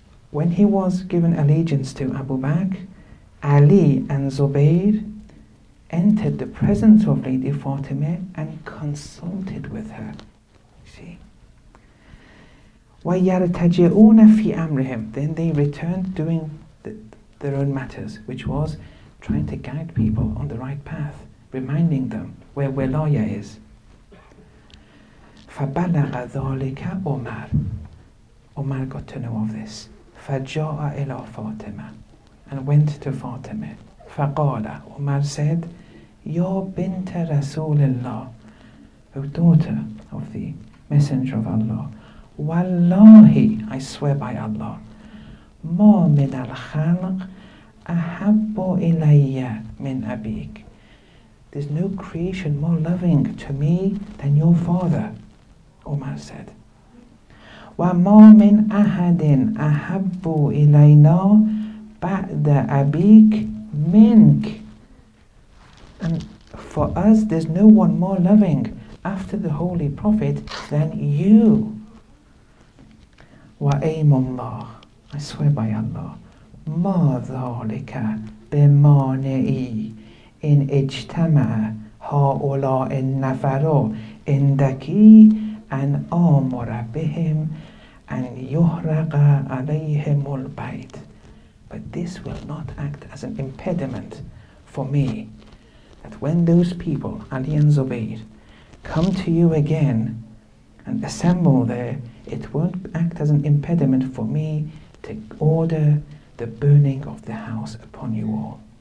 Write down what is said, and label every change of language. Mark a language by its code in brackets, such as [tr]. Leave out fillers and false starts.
[en] When he was given allegiance to Abu Bakr, Ali and Zubayr entered the presence of Lady Fatima and consulted with her. See? [ar] وَيَرْتَجِعُونَ فِي أَمْرِهِمْ. [en] Then they returned doing their own matters, which was trying to guide people on the right path, reminding them where wilaya is. [ar] فَبَلَغَ ذَلِكَ Umar. [en] Umar got to know of this. [ar] فَجَاءَ إِلَى فَاطِمَةَ. [en] And went to Fatima. [ar] فَقَالَ. [en] Umar said, [ar] يَا بِنْتَ رَسُولِ اللَّهِ. [en] O daughter of the Messenger of Allah. [ar] Wallahi, [en] I swear by Allah, [ar] مَا مِنَ الْخَلْقِ أَحَبُّ إِلَيَّ مِنْ أَبِيكَ. [en] There's no creation more loving to me than your father, Umar said. [ar] وَمَا مِنْ أَحَدٍ أَحَبُّ إِلَيْنَا بَعْدَ أَبِيكَ مِنْكَ. [en] And for us, there's no one more loving after the Holy Prophet than you. [ar] وَأَيْمُ اللَّهِ. [en] I swear by Allah, [ar] مَا ذَلِكَ بِمَانِعِي إِنْ اجْتَمَعَ هَؤُلَاءِ النَّفَرُ عِنْدَكِ أَنْ آمُرَ بِهِمْ أَنْ يُحْرَقَ عَلَيْهِمُ الْبَيْتِ. [en] But this will not act as an impediment for me, that when those people, Ali and Zubayr, come to you again and assemble there, it won't act as an impediment for me to order the burning of the house upon you all.